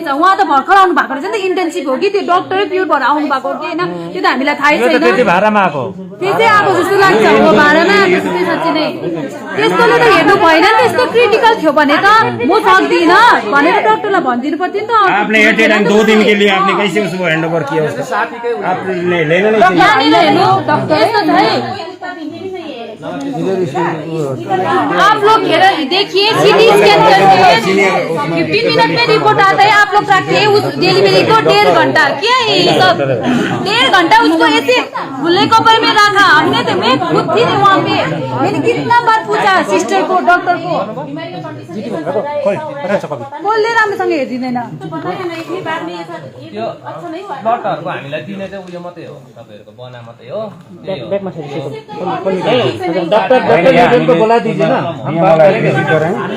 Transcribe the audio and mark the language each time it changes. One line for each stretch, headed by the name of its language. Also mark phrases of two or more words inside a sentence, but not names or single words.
Nepali: उहाँ त भर्खर आउनु भएको रहेछ नि त, इन्टेन्सिभ हो कि त्यो डक्टरै प्युर भएर आउनु भएको हो कि होइन त्यो त हामीलाई थाहै छैन। त्यति भाडामा आएको त्यो चाहिँ आएको जस्तो लाग्छ, हो भाडामा आएको जस्तै साँच्चै नै। त्यस्तोले त हेर्नु भएन नि, त्यस्तो क्रिटिकल थियो भने त म सक्दिनँ भनेर डक्टरलाई भनिदिनु पर्थ्यो नि त।
Hindi: आपने
English: at a time
Hindi: 2 दिन के लिए आपने कैसे उसको
English: hand over
Hindi: किया? आपने लेना नहीं
Nepali: यहाँनिर हेर्नु डक्टर यस्तो छ है।
Hindi: आप लोग देखिए
English: CT scan
Hindi: करके 15 मिनट में रिपोर्ट आता है, आप लोग रखते हैं उस डिलीवरी को 1.5 घंटा। क्या है ये सब? 1.5 घंटा उसको ऐसे खुले कपड़े में रखा हमने, तो मैं खुद थी वहाँ पे, मैंने कितना बार पूछा सिस्टर को डॉक्टर को,
Nepali: बोलले राम्रोसँग हेरिदिँदैन। त्यो ब्लडहरुको हामीलाई दिने चाहिँ उयो मात्रै हो, तपाईहरुको बना मात्रै हो।
Hindi: डॉक्टर को बुला दीजिए ना, हम बात करेंगे।